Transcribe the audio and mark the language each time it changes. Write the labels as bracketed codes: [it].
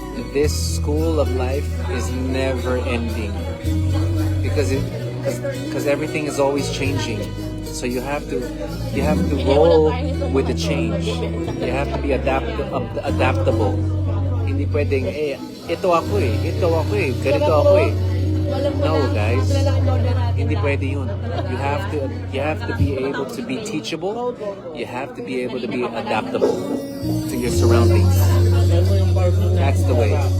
[en] This school of life is never ending because everything is always changing. So you have to roll with the change. You have to be adaptable. [tl] Hindi pwedeng ito ako ganito ako No, guys. Hindi pwede yun. [en] You have to be able to be teachable. You have to be able to be adaptable to your surroundings. That's the way.